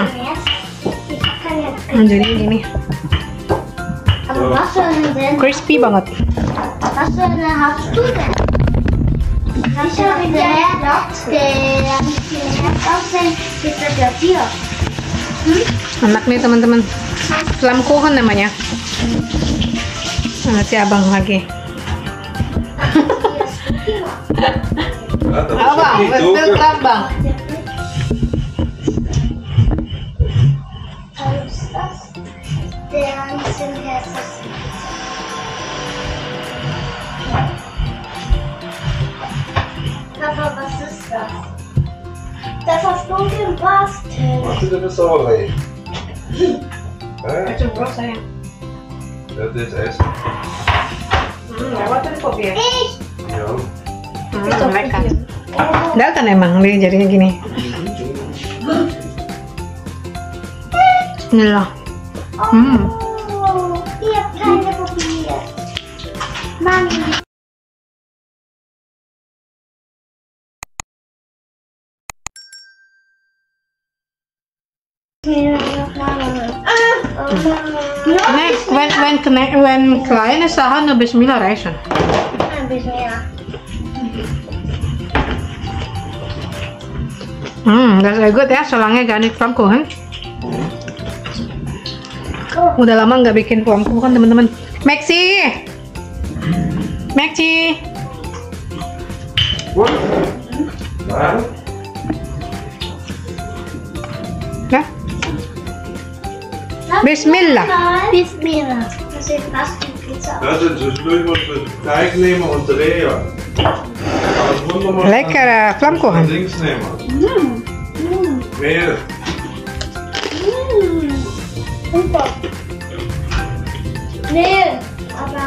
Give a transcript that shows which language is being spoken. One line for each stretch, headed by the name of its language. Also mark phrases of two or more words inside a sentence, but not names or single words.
German: Ich kann jetzt.
Indonesian: jadi gini.
German: Aber was für eine denn?
Indonesian: Crispy banget.
German: Was für eine hast du denn? Ich habe der Herz aussehen, ist das ja dir.
Indonesian: Anak nih teman-teman. Flammkuchen namanya. Nah, si abang lagi.
German: Ja, da
Indonesian: Abang,
German: musst du
Indonesian: betul
German: nicht
Indonesian: kan bang?
German: Was ist das? Der einzelne Herz. Papa, was ist das? Das hast du gebastelt. Mach dir das sauber rein.
Indonesian: Coba saya.
German: Ja, das Essen.
Indonesian: Lewat tadi kopi ya?
German: Ich! Ja. Lekker.
Indonesian: Enggak kan emang dia jadinya gini. Bismillah.
German: Oh, ich habe keine probiert. Mami. Wenn kleine Sachen nur Bismillah reichen. Bismillah. Das ist gut
Indonesian: ya, selangnya
German: Organic Flammkuchen.
Indonesian: Udah lama nggak bikin Flammkuchen teman-teman. Maxi, ya. Bismillah. Bismillah.
German: Das ist fast wie Pizza. Also zwischendurch musst du Teig nehmen und drehen. Lecker Flammkuchen. Links nehmen. Mehl. Super. Nee, aber